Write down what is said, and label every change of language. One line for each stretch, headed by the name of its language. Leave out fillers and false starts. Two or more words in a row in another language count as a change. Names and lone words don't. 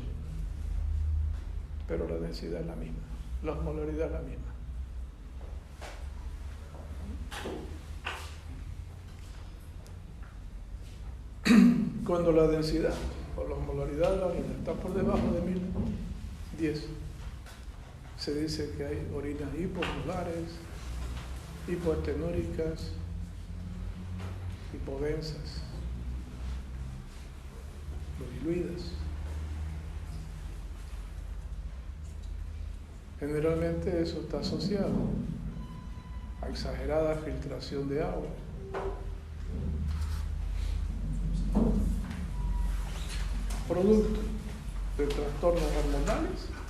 Spanish: Pero la densidad es la misma, la osmolaridad es la misma. Cuando la densidad o la osmolaridad de la orina está por debajo de 1010, se dice que hay orinas hiposmolares, hipoestenúricas, hipodensas, diluidas. Generalmente eso está asociado a exagerada filtración de agua, producto de trastornos hormonales